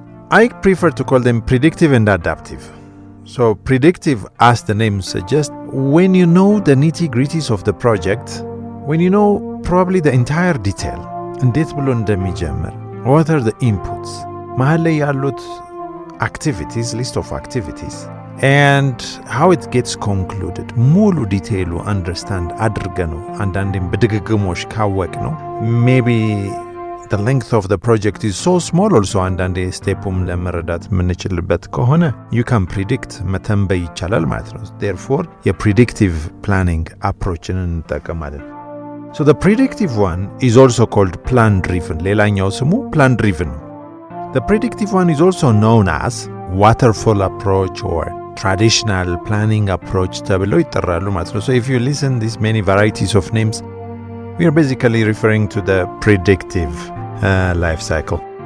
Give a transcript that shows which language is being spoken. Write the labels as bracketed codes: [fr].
[en] I prefer to call them predictive and adaptive. So predictive, as the name suggests, when you know the nitty-gritties of the project, when you know probably the entire detail, [am] እንዴት ብሎ እንደሚጀምር, [en] what are the inputs, [am] መሀል ላይ ያሉት [en] activities, list of activities, and how it gets concluded. [am] ሙሉ ዲቴይሉ አንደርስታንድ አድርገነው አንዳንዴም በድግግሞሽ ካወቅነው [en] maybe the length of the project is so small also [am] አንዳንዴ ስቴፑም ለመረዳት የምንችልበት ከሆነ [en] you can predict [am] መተንበይ ይቻላል ማለት ነው. therefore የፕሪዲክቲቭ ፕላኒንግ አፕሮችን እንጠቀማለን. [en] So the predictive one is also called plan driven. [am] ሌላኛው ስሙ [en] plan driven. The predictive one is also known as waterfall approach or traditional planning approach [am] ተብለው ይጠራሉ ማለት ነው. [en] So if you listen these many varieties of names, we are basically referring to the predictive life cycle.